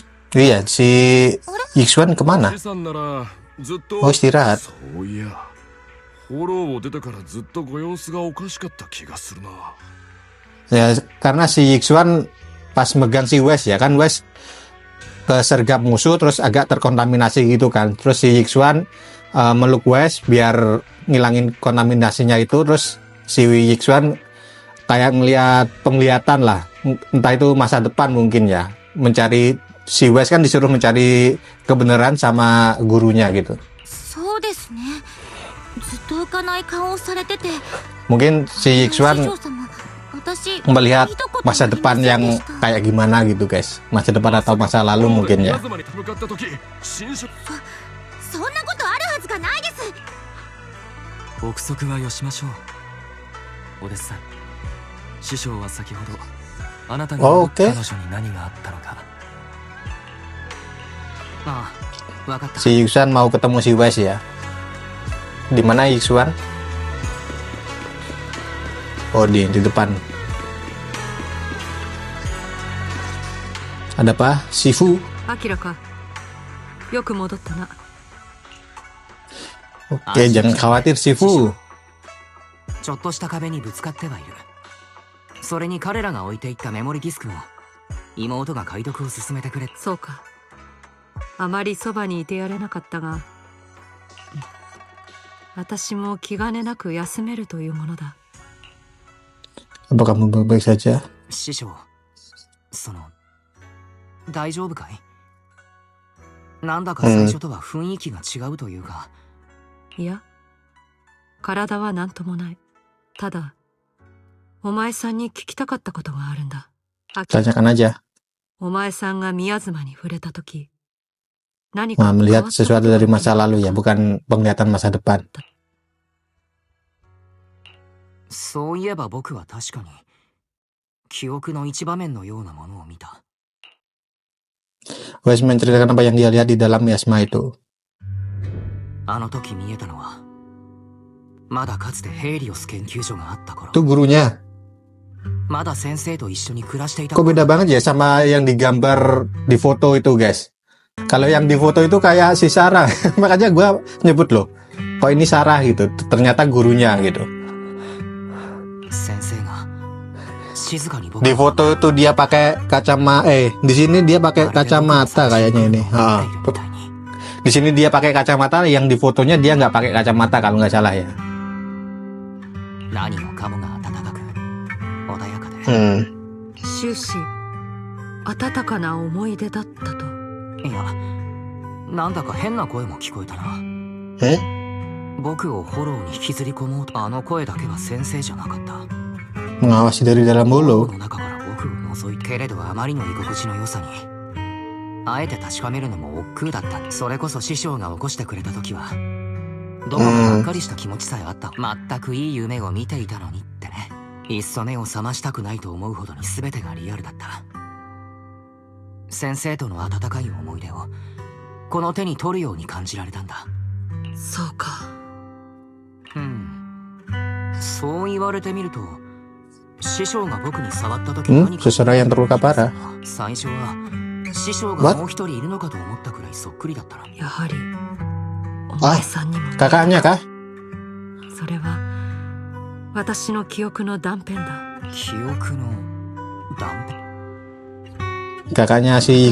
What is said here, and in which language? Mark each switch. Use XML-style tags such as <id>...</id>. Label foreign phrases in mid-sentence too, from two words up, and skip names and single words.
<id>Iya, si Yixuan kemana?</id> <ja>さんならずっと</ja> <id>Oh, istirahat.</id> <ja>そういやフォローを出てからずっとご様子がおかしかった気がするな</ja> <id>Ya, karena si Yixuan pas megang si Wes ya kan, Wes kesergap musuh terus agak terkontaminasi gitu kan. Terus si Yixuan meluk Wes biar ngilangin kontaminasinya itu, terus si Yixuan kayak ngelihat penglihatan lah, entah itu masa depan mungkin ya, mencari si Wes kan disuruh mencari kebenaran sama gurunya gitu.</id> <ja>そうですね。ずっと浮かない顔をされてて。</ja> <id>Mungkin si Yixuan</id> <ja>師匠様、私</ja> <id>melihat</id> <ja>見たこと</ja> <id>masa</id> <ja>ありま</ja> <id>depan</id> <ja>せん</ja> <id>yang</id> <ja>でした</ja> <id>kayak gimana gitu guys, masa depan atau masa lalu mungkin ya.</id> <ja>宮妻に向かった時新種そんなことあるはずがないです。憶測はよしましょう。お弟子さん、師匠は先ほどあなたがオーケー彼女に何があったのか。ああ、わかった。</ja> <id>Si Yixuan mau ketemu si Wes ya. Di mana Yixuan? Oh, di depan. Ada apa? Shifu.</id> <ja>アキラか。よく戻ったな。</ja> <id>Oke, jangan khawatir Shifu.</id> <ja>ちょっとした壁にぶつかってはいる。それに彼らが置いていったメモリディスクも妹が解読を進めてくれ。そうか。あまりそばにいてやれなかったが、私も気兼ねなく休めるというものだ。</ja> <id>Apa kamu baik-baik saja?</id> <ja>師匠、大丈夫かい？なんだか最初とは雰囲気が違うというか。いや、体は何ともない。ただ、お前さんに聞きたかったことがあるんだ。アキラ、</ja> <id>Tanyakan aja.</id> <ja>お前さんが宮妻に触れたとき、何</ja> <id>Nah,</id> <ja>か変わ</ja> <id>melihat</id> <ja>った</ja> <id>sesuatu dari masa lalu ya, bukan penglihatan masa depan.</id> <ja>そういえば僕は確かに記憶の一場面のようなものを見た。</ja> <id>Wes menceritakan apa yang dia lihat di dalam miasma itu.</id> <ja>あの時見えたのはまだかつてヘイリオス研究所があった頃。</ja> <id>Itu gurunya.</id> <ja>まだ先生と一緒に暮らしていた</ja> <id>Kok beda banget ya sama yang digambar di foto itu guys. Kalau yang di foto itu kayak si Sarah. Makanya gue nyebut loh, kok ini Sarah gitu. Ternyata gurunya gitu.</id> <ja>先生が静かに僕</ja> <id>Di foto itu dia pakai kacamata. Di sini dia pakai kacamata kayaknya ini. Di sini dia pakai kacamata, yang di fotonya dia nggak pakai kacamata kalau nggak salah ya.</id> <ja>何もかもが温かく穏やかで、終始、温かな思い出だったと。いや、なんだか変な声も聞こえたな。僕をフォローに引きずり込もうと。あの声だけは先生じゃなかった。</ja> <id>Mengawasi dari dalam</id> <ja>フォロ</ja> <id>mulu.</id> <ja>ーの中から僕を覗いて、けれどあまりの居心地の良さにあえて確かめるのも億劫だった。それこそ師匠が起こしてくれた時はどこかがっかりした気持ちさえあった。全くいい夢を見ていたのにってね。いっそ目を覚ましたくないと思うほどに全てがリアルだった。先生との温かい思い出をこの手に取るように感じられたんだ。そうか。そう言われてみると、師匠が僕に触った時何か</ja> <id>Seseorang yang terluka parah.</id> <ja>最初は師匠がもう一人いるのかと思ったくらいそっくりだったな。やはり、お前さんにも。</ja> <id>Kakaknya kah?</id> <ja>それは、私の記憶の断片だ。記憶の断片。</ja> <id>Kakaknya si</id>